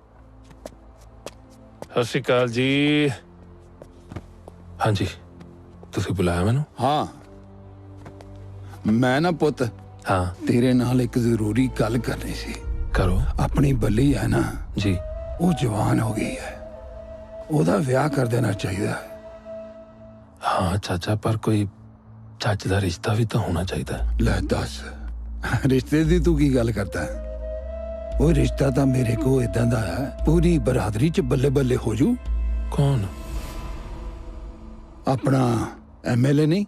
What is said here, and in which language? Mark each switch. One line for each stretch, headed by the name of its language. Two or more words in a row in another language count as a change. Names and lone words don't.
Punjabi: ਸਤਿ ਸ਼੍ਰੀ ਅਕਾਲ ਜੀ। ਹਾਂਜੀ, ਤੁਸੀਂ ਬੁਲਾਇਆ ਮੈਨੂੰ? ਹਾਂ, ਮੈਂ ਨਾ ਪੁੱਤ, ਹਾਂ, ਤੇਰੇ ਨਾਲ ਇੱਕ ਜ਼ਰੂਰੀ ਗੱਲ ਕਰਨੀ ਸੀ। ਕਰੋ। ਆਪਣੀ ਬੱਲੀ ਹੈ ਨਾ ਜੀ, ਉਹ ਜਵਾਨ ਹੋ ਗਈ ਹੈ, ਉਹਦਾ ਵਿਆਹ ਕਰ ਦੇਣਾ ਚਾਹੀਦਾ। ਹਾਂ ਚਾਚਾ, ਪਰ ਕੋਈ ਚੱਜ ਦਾ ਰਿਸ਼ਤਾ ਵੀ ਤਾਂ ਹੋਣਾ ਚਾਹੀਦਾ। ਲੈ ਦੱਸ, ਰਿਸ਼ਤੇ ਦੀ ਤੂੰ ਕੀ ਗੱਲ ਕਰਦਾ? ਉਹ ਰਿਸ਼ਤਾ ਤਾਂ ਮੇਰੇ ਕੋਲ ਇਦਾਂ ਦਾ ਹੈ, ਪੂਰੀ ਬਰਾਦਰੀ ਚ ਬੱਲੇ ਬੱਲੇ ਹੋ ਜੂ। ਕੌਣ? ਆਪਣਾ ਐਮਐਲਏ ਨਹੀਂ?